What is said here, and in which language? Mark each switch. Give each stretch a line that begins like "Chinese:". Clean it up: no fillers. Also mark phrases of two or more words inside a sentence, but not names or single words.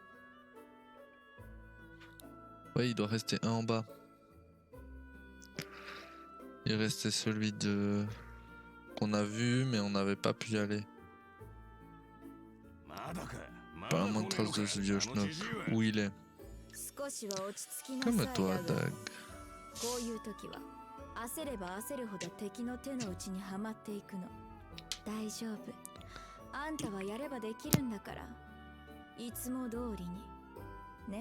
French: Ouais, il doit rester un en bas. Il restait celui de qu'on a vu, mais on n'avait pas pu y aller. Pas un de trace de ce vieux schnock. Où il est?
Japanese: 少しは落ち着きなさい。
French: Calme-toi,
Japanese: だが Dag. こういう時は焦れば焦るほど敵の手の内にはまっていくの。大丈夫。あんたはやればできるんだから。いつも通りに。ね。